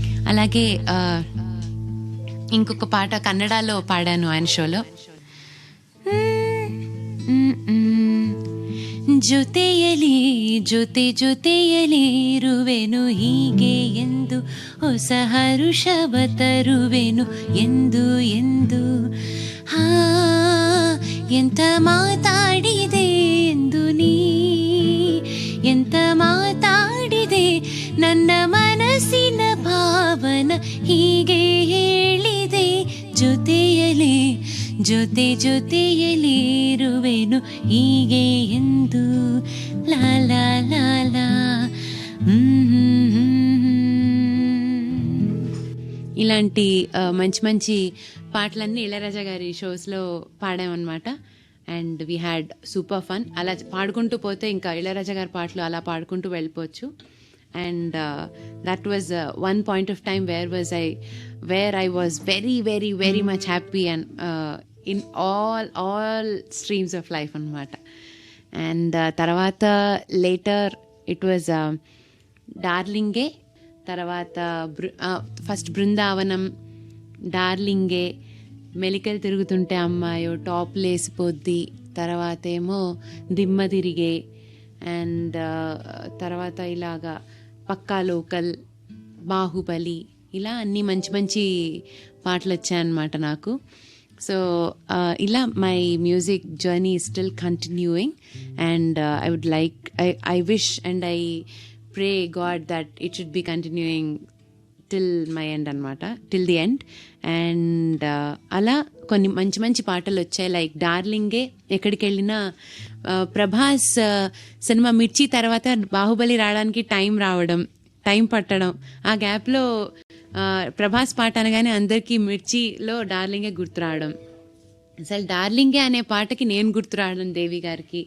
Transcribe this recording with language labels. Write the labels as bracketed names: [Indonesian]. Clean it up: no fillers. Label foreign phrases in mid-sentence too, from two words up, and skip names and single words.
[Telugu] అలాగే ఇంకొక పాట కన్నడలో పాడాను ఆయన షోలో. [Kannada] ಜೊತೆಯಲಿ ಜೊತೆಯಲಿ ಇರುವೆನು ಹೀಗೆ ಎಂದು ಹೊಸ ಹರುಷವ ತರುವೆನು ಎಂದು ಎಂದು. ಹಾ ಎಂತ ಮಾತಾಡಿದೆ ಎಂದು ನೀ, ಎಂತ ಮಾತಾಡಿದೆ ನನ್ನ ಮನಸ್ಸಿನ ಭಾವನ ಹೀಗೆ ಹೇಳಿದೆ. ಜೊತೆಯಲಿ ಜೊತೆಯಲಿ ಇರುವೆನು ಹೀಗೆ ಎಂದು. ಲಾ ಲಾ ಲಾ ಲಾ. [Telugu] ఇలాంటి మంచి మంచి పాటలన్నీ ఇళయరాజా గారి షోస్లో పాడామన్నమాట. [English] And we had super fun. [Telugu] అలా పాడుకుంటూ పోతే ఇంకా ఇళయరాజా గారి పాటలు అలా పాడుకుంటూ వెళ్ళిపోవచ్చు. [English] And that was one point of time where I was very very very much happy and in all streams of life [Telugu] అన్నమాట. అండ్ తర్వాత లేటర్ [English] it was [Telugu] డార్లింగే, తర్వాత ఫస్ట్ బృందావనం, డార్లింగే, మెలికలు తిరుగుతుంటే అమ్మాయో, టాప్ లేసిపోద్ది, తర్వాత ఏమో దిమ్మ తిరిగే, అండ్ తర్వాత ఇలాగా పక్కా లోకల్, బాహుబలి, ఇలా అన్ని మంచి మంచి పాటలు వచ్చాయన్నమాట నాకు. సో ఇలా [English] my music journey is still continuing and I would like, I wish and I pray God that it should be continuing till my end [Telugu] అనమాట, [English] till the end. [Telugu] అండ్ అలా కొన్ని మంచి మంచి పాటలు వచ్చాయి. లైక్ డార్లింగే ఎక్కడికి వెళ్ళినా, ప్రభాస్ సినిమా మిర్చి తర్వాత బాహుబలి రావడానికి టైం పట్టడం, ఆ గ్యాప్లో ప్రభాస్ [English] పాట అనగానే [Telugu] అందరికీ మిర్చిలో డార్లింగే గుర్తు రావడం, అసలు డార్లింగే అనే పాటకి నేను గుర్తు రావడం దేవి గారికి.